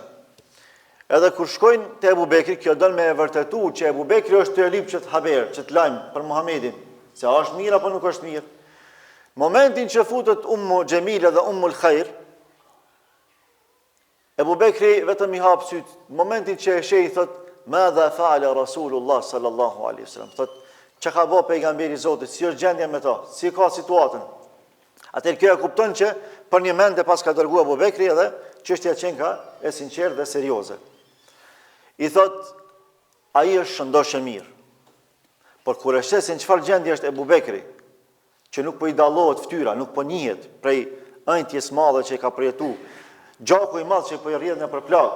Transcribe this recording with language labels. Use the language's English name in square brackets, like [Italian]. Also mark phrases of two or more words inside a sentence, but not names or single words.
[Albanian] Edhe kur shkojnë te Ebu Bekri, kjo don me e vërtetu që Ebu Bekri është të lyp që të haber, që të lajm për Muhamedit, se a është mirë apo nuk është mirë. Momentin që futet Ummu Xhemila dhe Ummul Khair, Ebu Bekri vetëm i hap syt. Momentin që e sheh i thot, [Arabic] "ماذا فعل رسول الله صلى الله عليه وسلم." [Albanian] Thot, çka ka bë pejgamberi i Zotit, si është gjendja me to, si ka situatën. Atëherë kjo e kupton që për një mend e pas ka dërguar Ebu Bekri edhe çështja qenka e sinqertë dhe serioze. I thot, ai është shëndosh e mirë. Por kur e shesin çfarë gjendje është Ebu Bekri, që nuk po i dallohet fytyra, nuk po njihet prej ëndjes madhe që i ka përjetu, gjaku i madh që po i rrjedh në përplag.